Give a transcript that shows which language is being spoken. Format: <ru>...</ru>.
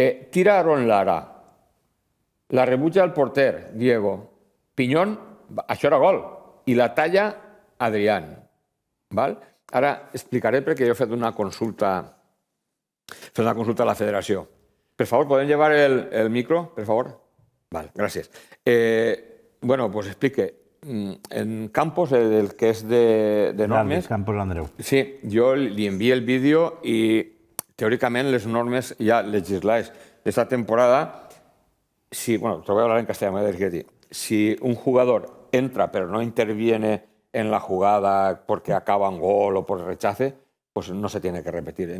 <ca>Tira Aaron Lara, la rebutja el porter, Diego. Pinyón, això era gol, i la talla Adrián. Ara explicaré perquè jo he fet una consulta a la federació. Per favor, ¿podem llevar el micro, per favor? Gràcies. Bueno, pues explique. En Campos, el que és de normes... Campos Andreu. Sí, jo li envio el vídeo i teòricament les normes ja legislades d'esta temporada, bueno,</ca> <es>te voy a hablar en castellano, si un jugador entra pero no interviene en la jugada porque acaba en gol o por rechace, pues no se tiene que repetir.</es>